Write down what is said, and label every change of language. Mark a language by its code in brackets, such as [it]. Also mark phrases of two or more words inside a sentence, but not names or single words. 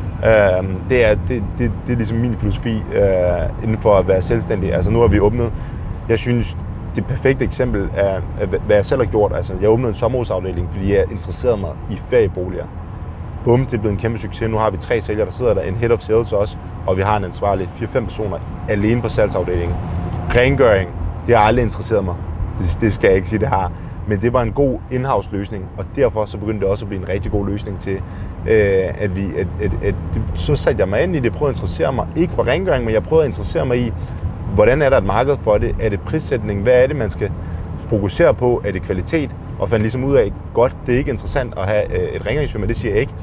[da] Det er ligesom min filosofi inden for at være selvstændig. Altså nu har vi åbnet, jeg synes, det perfekte eksempel er, hvad jeg selv har gjort. Altså, jeg åbnede en sommerhusafdeling, fordi jeg interesserede mig i ferieboliger. Bum, det er blevet en kæmpe succes. Nu har vi 3 sælgere, der sidder der, en [en] head of sales [da] også, og vi har en ansvarlig 4-5 personer alene på salgsafdelingen. Rengøring, det har aldrig interesseret mig. Det skal jeg ikke sige, det har. Men det var en god in-house løsning, og derfor så begyndte det også at blive en rigtig god løsning til, så satte jeg mig ind i det, prøvede at interessere mig, ikke for rengøring, men jeg prøvede at interessere mig i, hvordan er der et marked for det? Er det prissætning? Hvad er det, man skal fokusere på? Er det kvalitet? Og fandt ligesom ud af, godt, det er ikke interessant at have et rengøringsfirma, det siger jeg ikke.